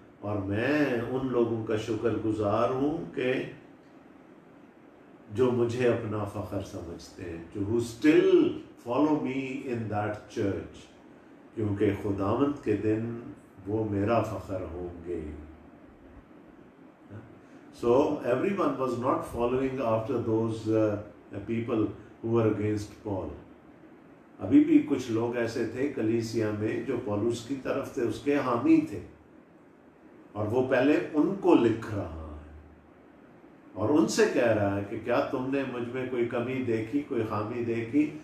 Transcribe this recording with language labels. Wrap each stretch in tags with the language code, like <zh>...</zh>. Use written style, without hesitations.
<hi>और मैं उन लोगों का शुक्रगुजार हूँ कि जो मुझे अपना फ़ख्र समझते हैं, जो</hi> <en>who still follow me in that church,</en> <hi>क्योंकि खुदावंद के दिन वो मेरा फ़ख्र होंगे।</hi> <en>So everyone was not following after those people who were against Paul.</en> <hi>अभी भी कुछ लोग ऐसे थे कलीसिया में जो पौलुस की तरफ थे, उसके हामी थे, और वो पहले उनको लिख रहा है और उनसे कह रहा है कि क्या तुमने मुझ में कोई कमी देखी, कोई खामी देखी?</hi>